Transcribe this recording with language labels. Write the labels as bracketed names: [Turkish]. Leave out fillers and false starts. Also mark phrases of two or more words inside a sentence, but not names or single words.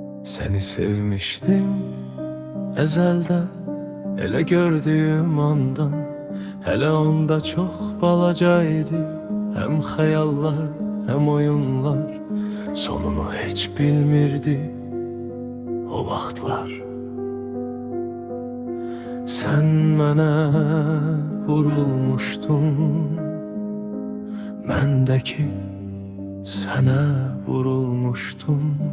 [Turkish] Seni sevmiştim ezelden, hele gördüğüm andan. Hele onda çok balacaydı, hem hayallar hem oyunlar. [Azerbaijani] Sonunu hiç bilmirdi o vaxtlar. Sen mənə vurulmuşdun, məndəki sənə vurulmuşdum.